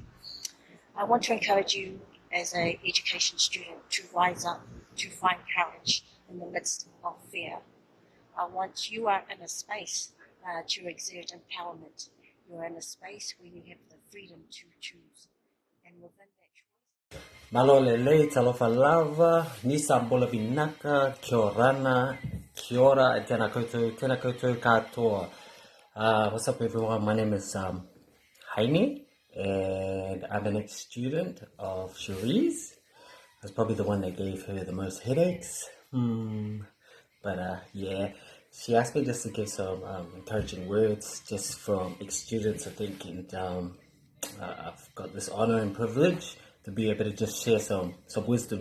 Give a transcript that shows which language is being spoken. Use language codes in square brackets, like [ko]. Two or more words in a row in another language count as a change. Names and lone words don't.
[en] I want to encourage you as an education student to rise up, to find courage in the midst of fear. You are in a space to exert empowerment. You're in a space where you have the freedom to choose. And within that choice... [fj] Malolele, [sm] talofa lava, [fj] nisa bola vinaka, [rar] kia orana, [mi] kia ora, e tēnā koutou katoa. [en] What's up everyone, my name is Heine, and I'm an ex-student of Cherie's. I was probably the one that gave her the most headaches. But yeah, she asked me just to give some encouraging words just from ex-students, I think, and I've got this honor and privilege to be able to just share some wisdom.